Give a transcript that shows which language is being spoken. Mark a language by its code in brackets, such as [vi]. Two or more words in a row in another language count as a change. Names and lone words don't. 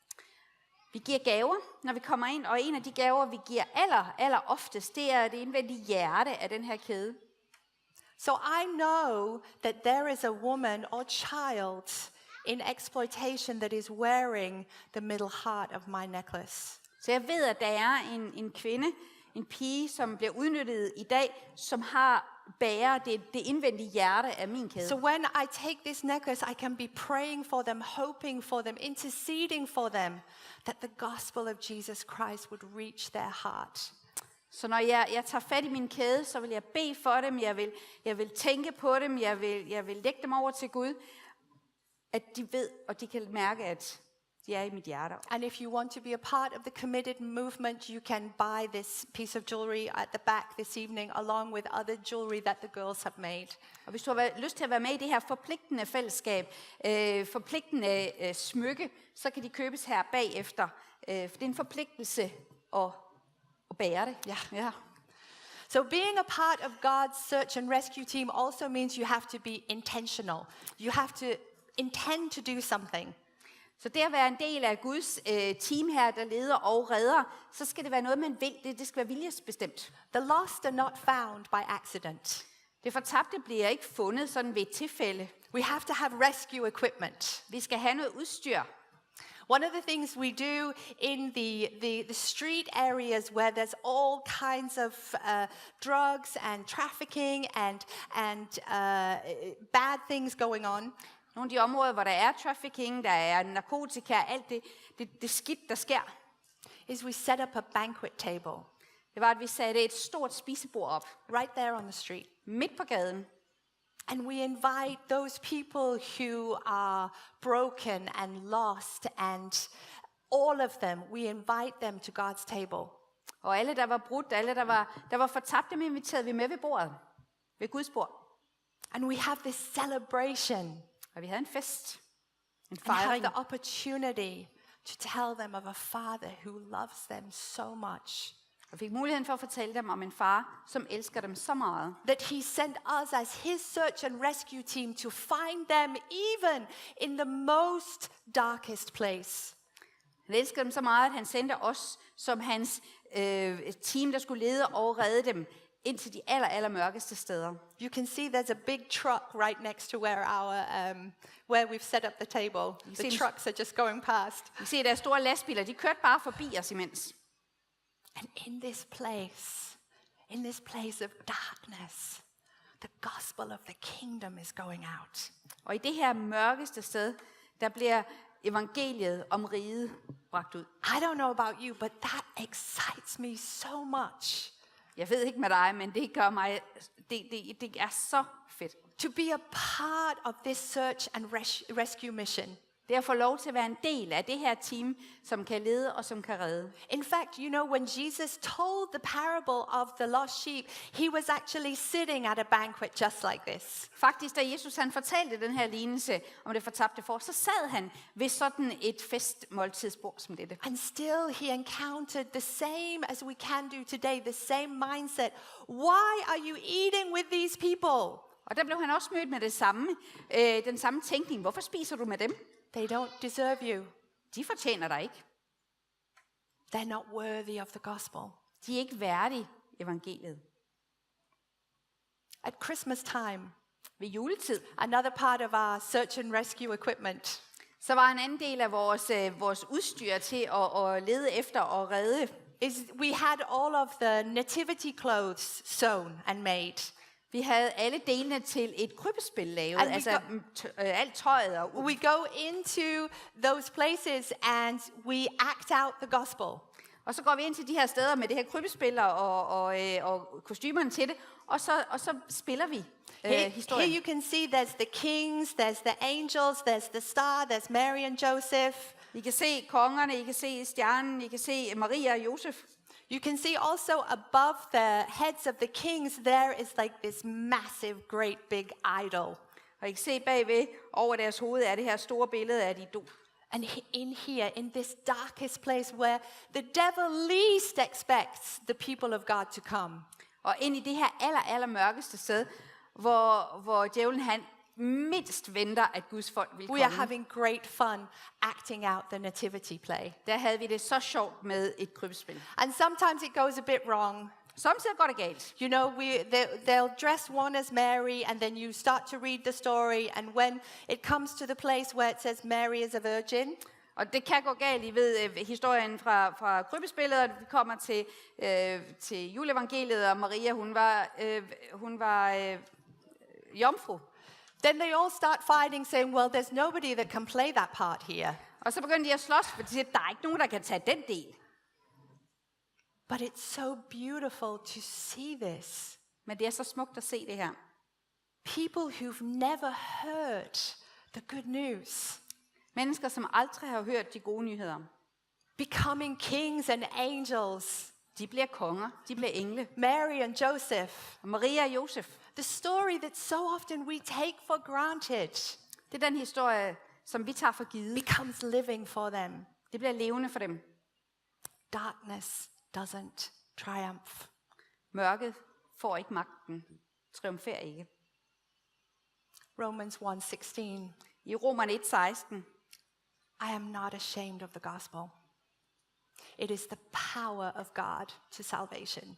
[da] Vi giver gaver, når vi kommer ind, og en af de gaver, vi giver aller oftest, det er det indvendige hjerte af den her kæde. [en] So I know that there is a woman or child in exploitation that is wearing the middle heart of my necklace. [da] Så jeg ved, at der er en kvinde, en pige, som bliver udnyttet i dag, som bærer det indvendige hjerte af min kæde. [en] So when I take this necklace, I can be praying for them, hoping for them, interceding for them, that the gospel of Jesus Christ would reach their heart. [da] Så når jeg tager fat i min kæde, så vil jeg bede for dem, jeg vil tænke på dem, jeg vil lægge dem over til Gud, at de ved, og de kan mærke, at de er i mit hjerte. [en] And if you want to be a part of the committed movement, you can buy this piece of jewelry at the back this evening, along with other jewelry that the girls have made. [da] Og hvis du har lyst til at være med i det her forpligtende fællesskab, forpligtende smykke, så kan de købes her bagefter. For det er en forpligtelse at bære det. Ja. [en] So being a part of God's search and rescue team also means you have to be intentional. You have to intend to do something. [da] Så det at være en del af Guds team her, der leder og redder, så skal det være noget, man vil. Det skal være viljesbestemt. [en] The lost are not found by accident. [da] Det fortabte bliver ikke fundet sådan ved et tilfælde. [en] We have to have rescue equipment. [da] Vi skal have noget udstyr. [en] One of the things we do in the street areas where there's all kinds of drugs and trafficking and bad things going on. [da] Nogle af de områder, hvor der er trafficking, der er narkotika, alt det skidt, der sker, [en] is we set up a banquet table. [da] Det var, at vi satte et stort spisebord op. [en] Right there on the street. [da] Midt på gaden. [en] And we invite those people who are broken and lost and all of them, we invite them to God's table. [da] Og alle, der var brudt, alle, der var fortabt, dem inviterede vi med ved bordet. Ved Guds bord. [en] And we have this celebration. [da] Og vi havde en fest. En [en] And have [da] fejring. [en] the opportunity to tell them of a father who loves them so much. [da] Og fik muligheden for at fortælle dem om en far, som elsker dem så meget. [en] That he sent us as his search and rescue team to find them even in the most darkest place. [da] Han elsker dem så meget, at han sendte os som hans team, der skulle lede og redde dem ind til de aller mørkeste steder. [en] You can see there's a big truck right next to where we've set up the table. The trucks are just going past. [da] Vi ser, der er store lastbiler, de kørte bare forbi os imens. [en] And in this place of darkness, the gospel of the kingdom is going out. [da] Og i det her mørkeste sted, der bliver evangeliet om riget bragt ud. [en] I don't know about you, but that excites me so much. [da] Jeg ved ikke med dig, men det gør mig, det er så fedt. [en] To be a part of this search and rescue mission. [da] Det er at få lov til at være en del af det her team, som kan lede og som kan redde. [en] In fact, you know, when Jesus told the parable of the lost sheep, he was actually sitting at a banquet just like this. [da] Faktisk, da Jesus han fortalte den her lignelse om det fortabte får, så sad han ved sådan et festmåltidsbord som dette. [en] And still he encountered the same as we can do today, the same mindset. Why are you eating with these people? [da] Og der blev han også mødt med det samme, den samme tænkning. Hvorfor spiser du med dem? [en] They don't deserve you. [da] De fortjener dig ikke. [en] They're not worthy of the gospel. [da] De er ikke værdige evangeliet. [en] At Christmas time, [da] Ved juletid, [en] another part of our search and rescue equipment, [da] så var en anden del af vores udstyr til at lede efter og redde. [en] is we had all of the nativity clothes sewn and made. [da] Vi havde alle delene til et krybespil lavet, [en] And we [da] altså alt tøjet og [en] We go into those places and we act out the gospel. [da] Og så går vi ind til de her steder med det her krybespil og kostymerne til det, og så spiller vi [en] Here [da] historien. [en] you can see there's the kings, there's the angels, there's the star, there's Mary and Joseph. [da] I kan se kongerne, I kan se stjernen, I kan se Maria og Josef. [en] You can see also above the heads of the kings, there is like this massive, great big idol. [da] Og I kan se bagved over deres hoved er det her store billede af et idol. [en] And in here, in this darkest place where the devil least expects the people of God to come. [da] Og ind i det her aller mørkeste sted, hvor djævlen han mindst venter, at Guds folk vil [en] We are [da] komme. [en] having great fun acting out the nativity play. [da] Der havde vi det så sjovt med et krybespil. [en] And sometimes it goes a bit wrong. [da] Samtidig går det galt. [en] You know, they'll dress one as Mary, and then you start to read the story, and when it comes to the place where it says Mary is a virgin, [da] Og det kan gå galt, I ved historien fra krybespillet, og vi kommer til juleevangeliet, og Maria, hun var jomfru. [en] then they all start fighting, saying, well, there's nobody that can play that part here. [da] Og så begyndte de at slås, for de siger, der er ikke nogen, der kan tage den del. [en] But it's so beautiful to see this. [da] Men det er så smukt at se det her. [en] People who've never heard the good news, [da] Mennesker, som aldrig har hørt de gode nyheder. [en] becoming kings and angels. [da] De bliver konger, de bliver engle. [en] Mary and Joseph. [da] Og Maria og Josef, [en] The story that so often we take for granted [da] det er den historie, som vi tager for givet. [en] becomes living for them. [da] Det bliver levende for dem. [en] Darkness doesn't triumph. [da] Mørket får ikke magten, triumferer ikke. [en] Romans 1:16. [da] I Romerne 1:16, [en] I am not ashamed of the gospel. It is the power of God to salvation.